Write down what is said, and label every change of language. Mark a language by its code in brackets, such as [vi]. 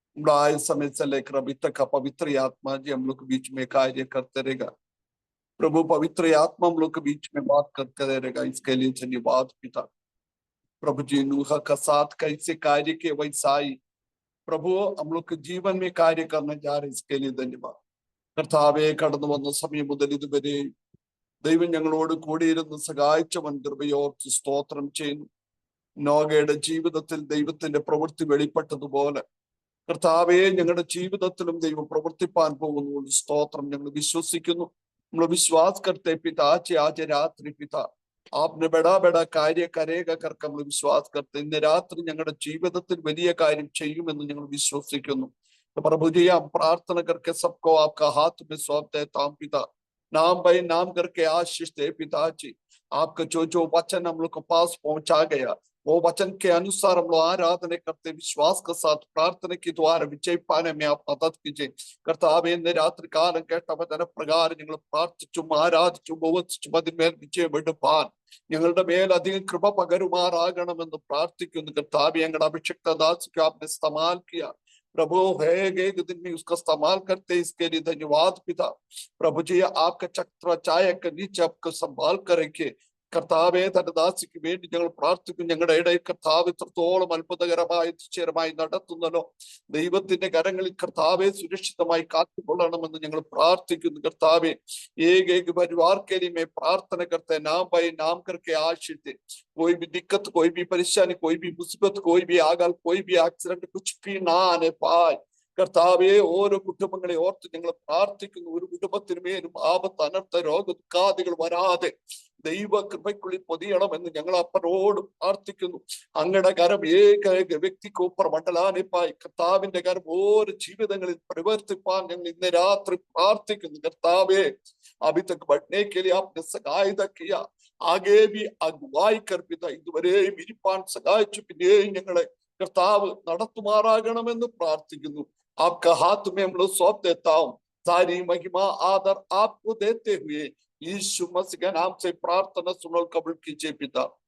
[hi] आए समय से लेकर अभी तक पवित्र आत्मा जी हम लोग के बीच में कार्य करते रहेगा प्रभु। पवित्र आत्मा हम लोग के बीच में बात करते रहेगा, इसके लिए धन्यवाद पिता। प्रभु जी नूह का साथ कैसे कार्य के वैसा ही प्रभु हम लोग के जीवन में कार्य करने जा रहे, इसके लिए धन्यवाद। [ml] കർത്താവെ കടന്നു വന്ന സമയം മുതൽ ഇതുവരെ ദൈവം ഞങ്ങളോട് കൂടിയിരുന്ന് സഹായിച്ചവൻ കൃപയോർത്ത് സ്തോത്രം ചെയ്യുന്നു. നോഗയുടെ ജീവിതത്തിൽ ദൈവത്തിന്റെ പ്രവൃത്തി വെളിപ്പെട്ടതുപോലെ കർത്താവെ ഞങ്ങളുടെ ജീവിതത്തിലും ദൈവം പ്രവർത്തിപ്പാൻ പോകുന്നു. സ്തോത്രം ഞങ്ങൾ വിശ്വസിക്കുന്നു, നമ്മൾ വിശ്വാസ് [hi] करते पिता आज रात्रि पिता आपने बड़ा बड़ा कार्य करेगा करके [ml] നമ്മൾ വിശ്വാസ് [hi] करते। [ml] ഇന്ന് രാത്രി ഞങ്ങളുടെ ജീവിതത്തിൽ വലിയ കാര്യം ചെയ്യുമെന്ന് ഞങ്ങൾ വിശ്വസിക്കുന്നു [hi] प्रभु जी। हम प्रार्थना करके सबको आपका हाथ में सौंप देता हूं पिता, नाम भाई नाम करके आशीष दे पिताजी। आपका जो वचन हम लोग के पास पहुंचा गया वो वचन के अनुसार हम लोग आराधना करते विश्वास के साथ प्रार्थना के द्वारा विजय पाने में आप मदद कीजिए കർത്താവേ। [ml] ഇന്ന് രാത്രി കാലം കേട്ട വചന പ്രകാരം ഞങ്ങൾ പ്രാർത്ഥിച്ചും ആരാധിച്ചും ഉപവസിച്ചും അതിന്മേൽ വിജയം എടുപ്പാൻ ഞങ്ങളുടെ മേൽ അധികം കൃപ പകരുമാറാകണമെന്ന് പ്രാർത്ഥിക്കുന്നു കർത്താവേ। ഞങ്ങളുടെ അഭിഷിക്ത ദാസിക്ക് [hi] आपने इस्तेमाल किया प्रभु है एक दिन में उसका इस्तेमाल करते, इसके लिए धन्यवाद पिता। प्रभु जी आपका चक्र चाय के नीचे आपको संभाल करेंगे കർത്താവേ। [ml] തന്റെ ദാസിക്ക് വേണ്ടി ഞങ്ങൾ പ്രാർത്ഥിക്കും, ഞങ്ങളുടെ ഇടയിൽ കർത്താവ് എത്രത്തോളം അത്ഭുതകരമായി അതിശയമായി നടത്തുന്നല്ലോ ദൈവത്തിന്റെ കരങ്ങളിൽ കർത്താവെ സുരക്ഷിതമായി കാത്തുകൊള്ളണമെന്ന് ഞങ്ങൾ പ്രാർത്ഥിക്കുന്നു കർത്താവെ। [hi] एक परिवार के लिए मैं प्रार्थना करते हैं, नाम भाई नाम करके आशीष दे। कोई भी दिक्कत, कोई भी परेशानी, कोई भी मुसीबत, कोई भी आगल, कोई भी एक्सीडेंट कुछ भी ना आने पाए കർത്താവെ। [ml] ഓരോ കുടുംബങ്ങളെ ഓർത്ത് ഞങ്ങൾ പ്രാർത്ഥിക്കുന്നു, ഒരു കുടുംബത്തിനുമേലും ആപത്ത് അനർത്ഥ രോഗ ദുഃഖാദികൾ വരാതെ ദൈവ കൃപയ്ക്കുള്ളിൽ പൊതിയണമെന്ന് ഞങ്ങൾ അപ്പനോട് പ്രാർത്ഥിക്കുന്നു. അങ്ങയുടെ കരം ഏക വ്യക്തിക്ക് ഉപ്പർ മണ്ഡലാനിപ്പായി കർത്താവിന്റെ കരം ഓരോ ജീവിതങ്ങളിൽ പ്രവർത്തിപ്പാൻ ഞങ്ങൾ ഇന്ന് രാത്രി പ്രാർത്ഥിക്കുന്നു കർത്താവെ। [hi] अभी तक बढ़ने के लिए आपने सहायता किया, आगे भी अगुवाई कर पिता [ml] ഇതുവരെയും ഇരിപ്പാൻ സഹായിച്ചു, പിന്നെയും ഞങ്ങളെ കർത്താവ് നടത്തുമാറാകണമെന്ന് പ്രാർത്ഥിക്കുന്നു। [hi] आपका हाथ में हम लोग सौंप देता हूँ, सारी महिमा आदर आपको देते हुए यीशु मसीह के नाम से प्रार्थना सुनो कबूल कीजिए पिता।